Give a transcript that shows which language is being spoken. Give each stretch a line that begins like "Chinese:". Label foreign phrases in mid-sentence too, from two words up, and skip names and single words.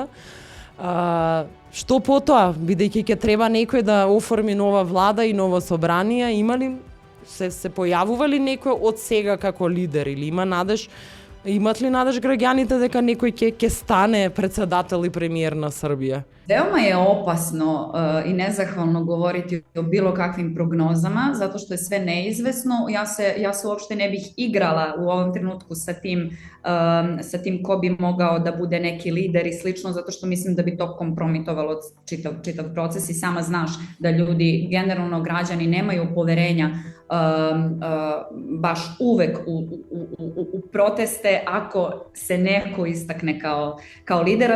Macedonian: Што потоа, бидејќи ќе треба некој да оформи нова влада и ново собрание, има ли се појавува ли некој од сега како лидер или има надеж? Имат ли надеж граѓаните дека некој ќе стане председател и премиер на Србија?
Serbian: Veoma je opasno i nezahvalno govoriti o bilo kakvim prognozama, zato što je sve neizvesno. Ja se uopšte ne bih igrala u ovom trenutku sa tim ko bi mogao da bude neki lider i slično, zato što mislim da bi to kompromitovalo čitav proces i sama znaš da ljudi, generalno građani, nemaju poverenja baš uvek u proteste ako se neko istakne kao lidera.